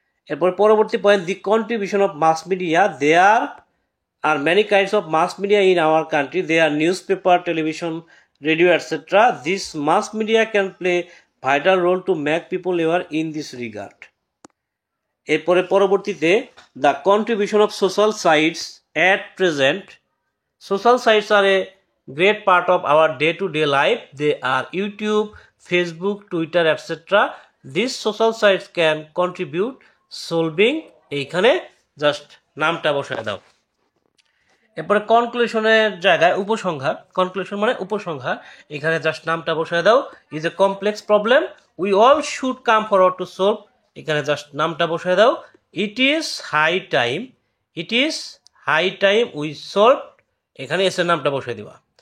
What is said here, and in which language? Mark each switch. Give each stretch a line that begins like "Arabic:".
Bangla: এরপর পরবর্তী point,
English: The contribution of mass media, there are many kinds of mass media in our country, they are newspaper, television, radio etcetera. This mass media can play vital role to make people aware in this regard.
Bangla: এরপরে পরবর্তীতে
English: The contribution of social sites at present, social sites are a great part of our day-to-day life. They are YouTube, Facebook, Twitter, etc. These social sites can contribute solving,
Bangla: এইখানে just নামটা বসায় দাও। এরপরে কনক্লুশনের জায়গায় উপসংহার, conclusion মানে উপসংহার, এখানে জাস্ট নামটা বসায় দাও।
English: is a complex problem we all should come forward to solve,
Bangla: এখানে জাস্ট নামটা বসায় দাও।
English: it is high time, it is high time we solve,
Bangla: এখানে এস এর নামটা বসায় দিবা।